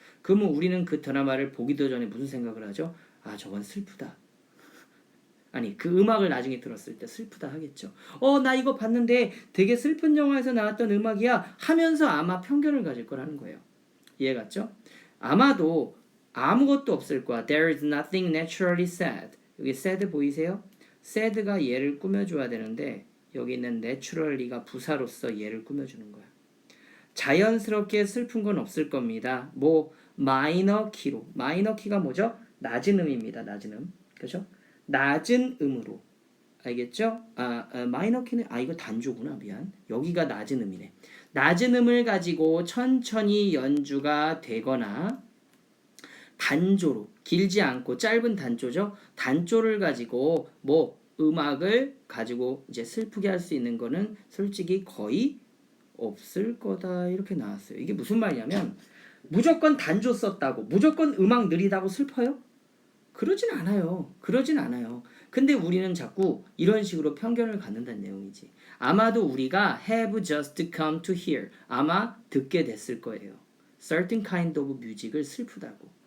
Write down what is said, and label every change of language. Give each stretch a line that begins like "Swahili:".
Korean: 그러면 우리는 그 드라마를 보기도 전에 무슨 생각을 하죠? 아, 저건 슬프다. 아니, 그 음악을 나중에 들었을 때 슬프다 하겠죠. 나 이거 봤는데 되게 슬픈 영화에서 나왔던 음악이야 하면서 아마 편견을 가질 거라는 거예요. 이해갔죠? 아마도 아무것도 없을 거야.
English: There is nothing naturally sad.
Korean: 여기 sad 보이세요? sad가 얘를 꾸며줘야 되는데 여기는 naturally가 부사로서 얘를 꾸며주는 거야. 자연스럽게 슬픈 건 없을 겁니다. 마이너 키로. 마이너 키가 뭐죠? 낮은 음입니다. 낮은 음. 그죠? 낮은 음으로. 알겠죠? 마이너 키는 이거 단조구나. 미안. 여기가 낮은 음이네. 낮은 음을 가지고 천천히 연주가 되거나 단조로 길지 않고 짧은 단조죠. 단조를 가지고 음악을 가지고 이제 슬프게 할 수 있는 거는 솔직히 거의 없을 거다 이렇게 나왔어요. 이게 무슨 말이냐면 무조건 단조 썼다고 무조건 음악 느리다고 슬퍼요? 그러진 않아요. 그러진 않아요. 근데 우리는 자꾸 이런 식으로 편견을 갖는다는 내용이지. 아마도 우리가
English: have just come to hear
Korean: 아마 듣게 됐을 거예요.
English: certain kind of music을
Korean: 슬프다고.